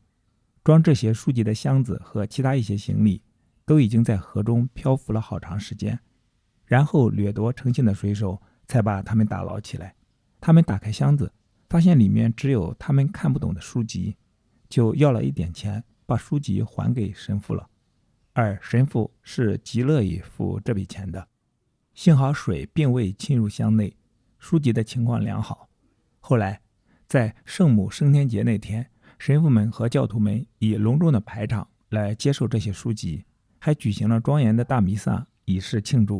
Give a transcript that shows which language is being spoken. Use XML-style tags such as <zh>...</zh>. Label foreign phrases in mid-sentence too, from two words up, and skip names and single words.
<zh>裝這些書籍的箱子和其他一些行李都已經在河中漂浮了好長時間，然後掠夺成性的水手才把他們打撈起來。他們打開箱子，發現裡面只有他們看不懂的書籍，就要了一點錢，把書籍還給神父了。而神父是極樂意付這筆錢的。幸好水並未侵入箱內，書籍的情況良好。後來在聖母升天節那天，神父們和教徒們以隆重的排場來接受這些書籍，還舉行了莊嚴的大彌撒以示慶祝。</zh>